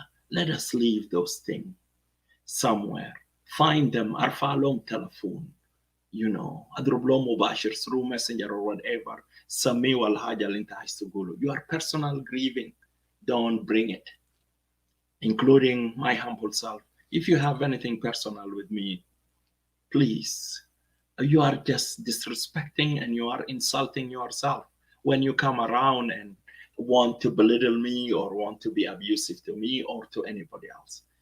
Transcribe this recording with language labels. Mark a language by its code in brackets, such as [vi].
[en] Let us leave those things somewhere. Find them, [ar] ارفع لهم تلفون, اضرب لهم مباشر [en] through messenger or whatever. [ar] سميه الحاجة اللي انت عايز تقوله. [en] Your personal grieving, don't bring it, including my humble self. If you have anything personal with me, please, you are just disrespecting and you are insulting yourself when you come around and want to belittle me or want to be abusive to me or to anybody else.